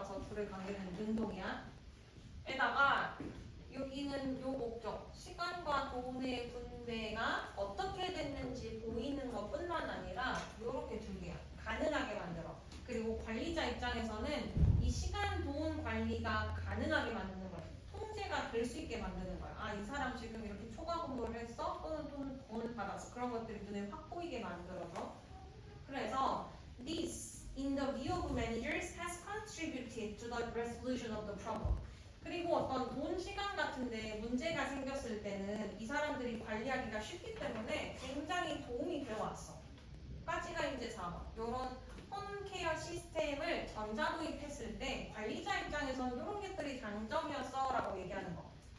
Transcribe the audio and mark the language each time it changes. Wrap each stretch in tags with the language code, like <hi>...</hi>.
<ko>부를 관계는 능동이야. 에다가 여기는 요 목적, 시간과 돈의 분배가 어떻게 됐는지 보이는 것뿐만 아니라 요렇게 두 개야. 가능하게 만들어. 그리고 관리자 입장에서는 이 시간, 돈 관리가 가능하게 만드는 거야. 통제가 될 수 있게 만드는 거야. 아, 이 사람 지금 이렇게 초과 근무를 했어? 또는 돈을 받았어. 그런 것들이 눈에 확 보이게 만들어서. 그래서</ko> <en>this, in the view of managers, has contributed to the resolution of the problem.</en> <ko>그리고 어떤 돈, 시간 같은데 문제가 생겼을 때는 이 사람들이 관리하기가 쉽기 때문에 굉장히 도움이 되어왔어. 까지가 이제 4번. 이런 홈케어 시스템을 전자도입했을 때 관리자 입장에서는 이런 것들이 장점이었어 라고 얘기하는 거.</ko>